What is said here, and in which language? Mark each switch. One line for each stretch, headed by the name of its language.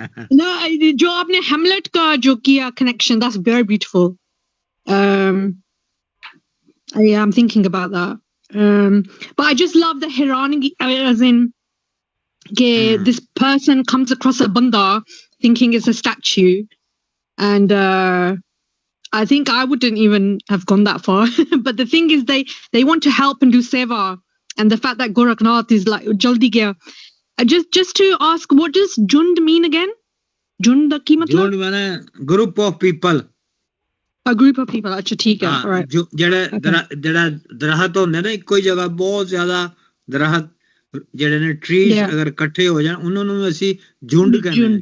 Hindi: No, जो आपने हेमलेट का जो किया connection,
English: that's very beautiful. Yeah, I'm thinking about that. But I just love the irony, as in, this person comes across a banda thinking it's a statue, and I think I wouldn't even have gone that far. But the thing is, they want to help and do seva. And the fact that Gorakhnath is like
Hindi: jaldi gaya.
English: Just to ask, what does Jund mean again?
Punjabi: Jund da ki matlab?
English: Jund means group of people. A group of people.
Hindi: Acha, theek hai.
English: All right.
Punjabi: ਜਿਹੜਾ ਦਰਖਤ ਹੁੰਦੇ ਨੇ ਇੱਕੋ ਹੀ ਜਗ੍ਹਾ, ਬਹੁਤ ਜ਼ਿਆਦਾ ਦਰਖਤ ਜਿਹੜੇ ਨੇ ਟਰੀਜ਼ ਅਗਰ ਇਕੱਠੇ ਹੋ ਜਾਣ, ਉਹਨਾਂ ਨੂੰ ਅਸੀਂ ਝੁੰਡ ਕਹਿੰਦੇ ਹਾਂ।